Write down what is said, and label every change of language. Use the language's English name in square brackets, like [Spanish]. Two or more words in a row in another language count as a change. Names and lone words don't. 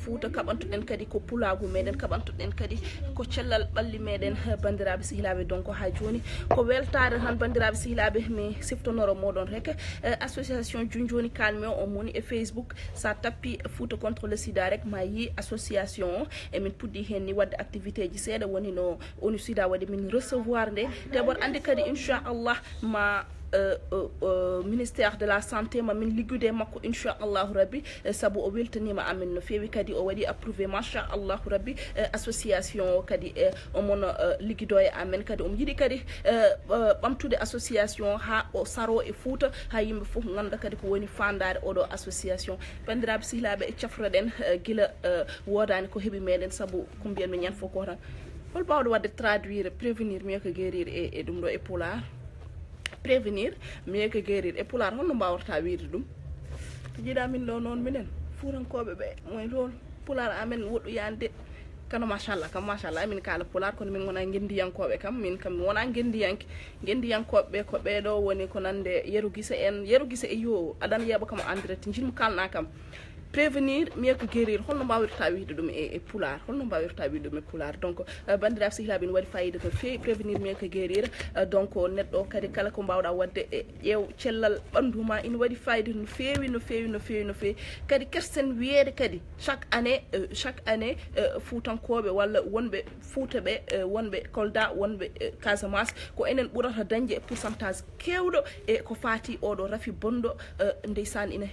[Fula] Fouta kaɓantoɗen kadi ko pulagu meɗen kaɓantoɗen kadi ko cellal ɓalli meɗen bandiraɓe sehilaɓe donc ha joni ko weltare tan bandiraɓe sehilaɓe mi siftonoro moɗon rek association Junjoni kalmi o moni e Facebook sa tappi Fouta [French] contre le sida [Fula] rek ma yi association o emin puɗɗi hen ni wadde activité ji seeɗa woni no ONU Sida waɗi min recevoir nde te bor andi kadi inchallah ma [French] ministère de la santé [Fula] ma min liggude makko inchallahu rabbi saabu o weltanima amin no fewi kadi o waɗi approuvé machallahu rabbi association o kadi omon ligguido e amen kadi omo yiiɗi kadi ɓamtude association ha o saro e Fouta ha yimɓe foof ganda kadi ko woni fandare oɗo association bandiraɓe sehilaɓe e cafroɗen guila wodani ko heeɓi meɗen saabu ko mbiyanmi ñan fof ko tan hol mbawɗo wadde traduire [French] prévenir mieux que guérir [Fula] e ɗum ɗo e Pulaar [French] prévenir mieux que guérir [Fula] e Pulaar holno mbawrata wiide ɗum jiiɗa min ɗo noon minen fuurankoɓe ɓe moy lool Pulaar amen woɗɗu yande kano machallah kam machallah min kala Pulaar kono min wona gendiyankoɓe kam min kam mi wona gendiyankoɓe ɓe ko ɓeɗo woni ko nande Yero Guissé en Yero Guissé e yo aɗana yeeɓa kam [French] en direct [Fula] jinmi kalna kam [French] prévenir mieux que guérir [Fula] holno mbawirta wiide ɗum e Pulaar holno mbawirta wiide ɗum e Pulaar donc bandiraɓe sehilaɓe ne waɗi fayida no fewi [French] prévenir mieux que guérir [Fula] donc neɗɗo kadi kala ko mbawɗa wadde e ƴeew cellal ɓandu ma ina waɗi fayida no fewi no fewi no fewi no fewi kadi kersen wiyede kadi [French] chaque année [Fula] Foutankoɓe walla wonɓe Fouta ɓe wonɓe Kolda wonɓe Casamance ko enen ɓurata dañde pourcentage kewɗo e ko fati oɗo rafi bonɗo ndeysan ina